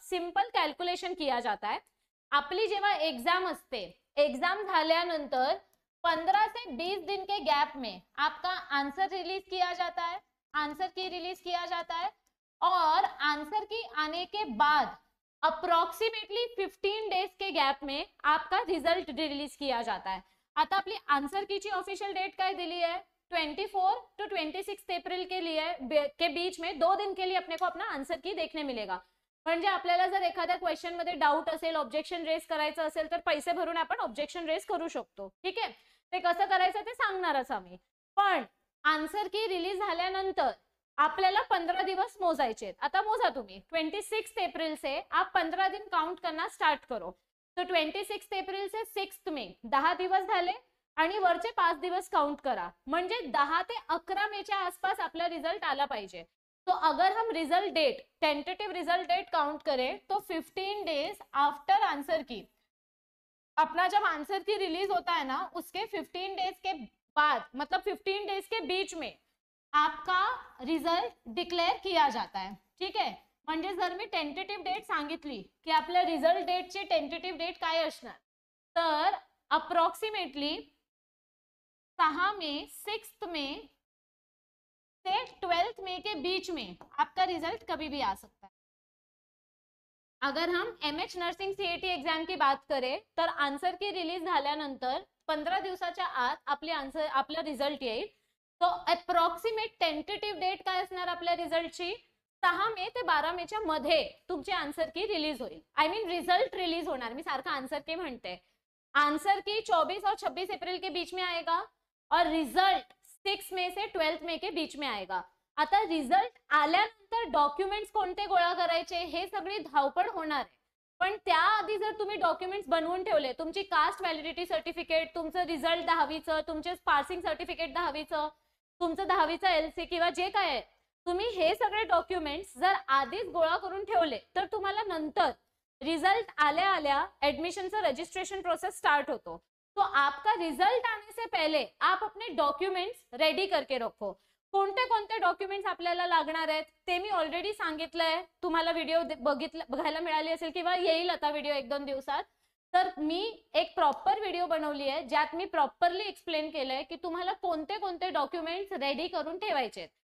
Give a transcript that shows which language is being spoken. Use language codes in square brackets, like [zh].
[hi] Simple calculation किया जाता है। [mr] आपली जेव्हा एग्जाम असते, एग्जाम झाल्यानंतर [hi] 15 से 20 दिन के गैप में आपका आंसर रिलीज किया जाता है, आंसर की रिलीज किया जाता है और आंसर की आने के बाद अप्रॉक्सिमेटली 15 डेज के गॅप में आपका रिजल्ट रिलीज किया जाता है। [mr] आता आपली आंसर की ची ऑफिशियल डेट काय दिली [hi] है? 24 टू 26 अप्रैल के लिए के बीच में 2 दिन के लिए अपने को अपना आंसर की देखने मिलेगा। [mr] म्हणजे आपल्याला जर एखाद्या क्वेश्चन मध्ये डाऊट असेल, ऑब्जेक्शन रेस करायचं असेल तर पैसे भरून आपण ऑब्जेक्शन रेस करू शकतो, ठीक आहे। ते कसं करायचं ते सांगणारच आम्ही। पण आंसर की रिलीज झाल्यानंतर आपल्याला 15 दिवस मोजायचे। आता मोजा तुम्ही, [hi] 26 अप्रैल से आप 15 दिन काउंट करना स्टार्ट करो। [mr] तो 26 अप्रैल से 6 मे 10 दिवस झाले आणि वरचे 5 दिवस काउंट करा, म्हणजे 10 ते 11 मेच्या आसपास आपला रिजल्ट आला पाहिजे। [hi] तो अगर हम result date, tentative result date count करें तो 15 डेज आफ्टर आंसर की, अपना जब आंसर की रिलीज होता है ना उसके 15 डेज के बाद, मतलब 15 डेज के बीच में आपका रिजल्ट डिक्लेअर किया जाता है, [mr] ठीक आहे। म्हणजे जर मी टेंटेटिव्ह डेट सांगितली की आपल्या रिजल्ट डेटची टेंटेटिव्ह डेट काय असणार, तर अप्रॉक्सिमेटली [hi] 6 मे 6 मे से 12 मई के बीच में आपका रिजल्ट कभी भी आ सकता है। अगर हम एमएच नर्सिंग सीईटी एग्जाम की बात करें [mr] तर आंसर की रिलीज झाल्यानंतर 15 दिवसाच्या आत आपले आंसर, आपला रिजल्ट येईल। तो अप्रॉक्सिमेट टेंटेटिव्ह डेट काय असणार आपल्या रिजल्टची? 6 मे ते 12 मेच्या मध्ये तुमचे आंसर की रिलीज होईल। आय मीन रिजल्ट रिलीज होणार, मी सारखा आंसर की म्हणते। [hi] आंसर की 24 और 26 अप्रैल के बीच में आएगा और रिजल्ट 6 मे से 12 मे के बीच में आएगा। [mr] आता रिजल्ट आल्यानंतर डॉक्युमेंट्स कोणते गोळा करायचे हे सगळी धावपळ होणार आहे। पण त्याआधी जर तुम्ही डॉक्युमेंट्स बनवून ठेवले, तुमची कास्ट व्हॅलिडिटी सर्टिफिकेट, तुमचं रिजल्ट 10वीचं, तुमचे पासिंग सर्टिफिकेट 10वीचं, तुमचं 10वीचं एलसी किंवा जे काय आहे, तुम्ही हे सगळे डॉक्युमेंट्स जर आधीच गोळा करून ठेवले तर तुम्हाला नंतर रिजल्ट आल्या आल्या एडमिशनचं रजिस्ट्रेशन प्रोसेस स्टार्ट होतो। [hi] तो आपका रिजल्ट आने से पहले आप अपने डॉक्युमेंट्स रेडी करके रखो। [mr] कोणते कोणते डॉक्युमेंट्स आपल्याला लागणार आहेत ते मी ऑलरेडी सांगितलंय, तुम्हाला व्हिडिओ बघायला मिळाली असेल किंवा येईल आता व्हिडिओ 1-2 दिवसात। तर मी एक प्रॉपर व्हिडिओ बनवली आहे ज्यात मी प्रॉपरली एक्सप्लेन केलंय की तुम्हाला कोणते कोणते डॉक्युमेंट्स रेडी करून ठेवायचे।